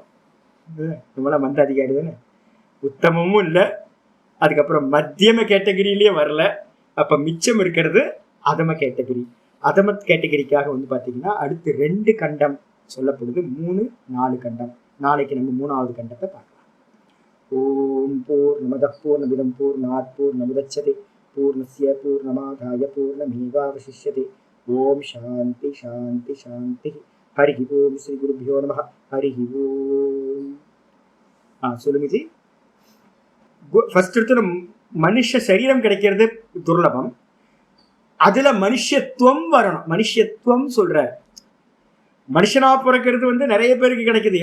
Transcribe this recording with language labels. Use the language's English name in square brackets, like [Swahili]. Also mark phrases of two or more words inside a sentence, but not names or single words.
[Tamil] நம்மளாம் மந்த அதிகாரி தானே, உத்தமமும் இல்லை, அதுக்கப்புறம் மத்தியம கேட்டகிரியிலேயே வரல. அப்ப மிச்சம் இருக்கிறது அதம கேட்டகிரி. அதம கேட்டகிரிக்காக வந்து பாத்தீங்கன்னா அடுத்து 2 கண்டம் சொல்லப்படுது, 3, 4 கண்டம். நாளைக்கு நம்ம 3வது கண்டத்தை பார்க்கலாம். [Sanskrit] ॐ पूर्णमदः पूर्णमिदं पूर्णात् पूर्णमुदच्यते पूर्णस्य पूर्णमादाय पूर्णमेवावशिष्यते. ॐ शान्ति शान्ति शान्ति। हरि ॐ। श्री गुरुभ्यो नमः. हरि ॐ. [Tamil] சொல்லுங்க ஜி. ஃபர்ஸ்ட் எடுத்து மனுஷ சரீரம் கிடைக்கிறது துர்லபம். அதுல மனுஷத்துவம் வரணும். மனுஷத்துவம் சொல்ற மனுஷனா பிறக்கிறது வந்து நிறைய பேருக்கு கிடைக்குது.